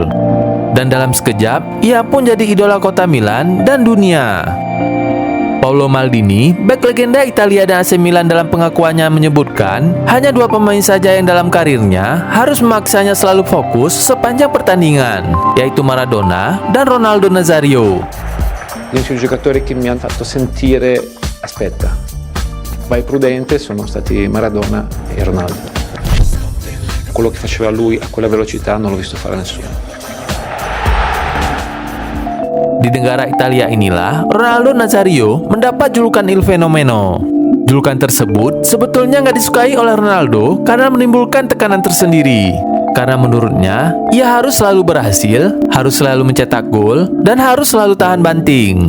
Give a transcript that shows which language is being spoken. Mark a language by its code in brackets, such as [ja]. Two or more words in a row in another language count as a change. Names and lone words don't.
[id] Dan dalam sekejap, ia pun jadi idola kota Milan dan dunia. Paolo Maldini, bek legenda Italia dan AC Milan dalam pengakuannya menyebutkan, hanya 2 pemain saja yang dalam karirnya harus memaksanya selalu fokus sepanjang pertandingan, yaitu Maradona dan Ronaldo Nazario. [it] Gli unici giocatori che mi hanno fatto sentire, aspetta, vai prudente, sono stati Maradona e Ronaldo. Quello che faceva lui a quella velocità non l'ho visto fare nessuno. [id] Di negara Italia inilah Ronaldo Nazario mendapat julukan Il Fenomeno. Julukan tersebut sebetulnya nggak disukai oleh Ronaldo karena menimbulkan tekanan tersendiri. Karena menurutnya, ia harus selalu berhasil, harus selalu mencetak gol, dan harus selalu tahan banting.